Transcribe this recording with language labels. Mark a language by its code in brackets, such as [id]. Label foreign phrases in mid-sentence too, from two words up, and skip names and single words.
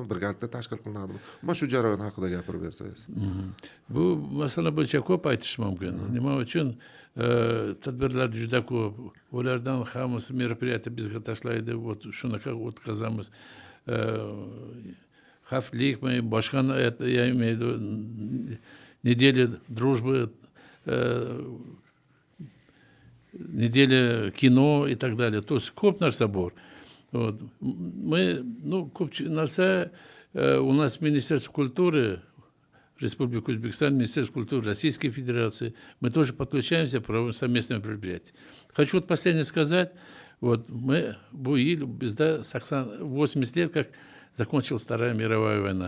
[uz] Birgalikda tashkil qilinadimi? Mana shu jarayon haqida gapirib bersangiz. Bu masala bo'yicha ko'p aytish mumkin. Nima uchun tadbirlar juda ko'p. Ulardan hammasi мероприятие bizga tashlaydi, вот shunaqa o'tkazamiz. Xavflikmi, boshqa, [ru] я имею в виду недели дружбы, неделя кино и так далее. То есть [uz] ko'p narsa bor. [ru] Вот. Мы, [uz] ko'pchilik narsa [ru] у нас Министерство культуры Республики Узбекистан, Министерство культуры Российской Федерации. Мы тоже подключаемся, проводим совместные мероприятия. Хочу вот последнее сказать. Вот мы буили, 80 лет, как закончилась Вторая мировая война.